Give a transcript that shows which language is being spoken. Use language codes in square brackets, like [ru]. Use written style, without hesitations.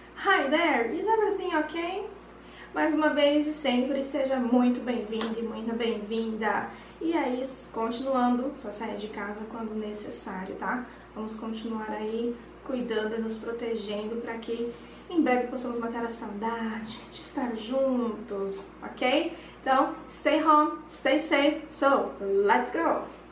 [en] Hi there, is everything okay? [pt] Mais uma vez e sempre, seja muito bem-vindo e muito bem-vinda. E aí, continuando, só saia de casa quando necessário, tá? Vamos continuar aí cuidando e nos protegendo para que em breve possamos matar a saudade de estar juntos, ok? Então, [en] stay home, stay safe, so let's go!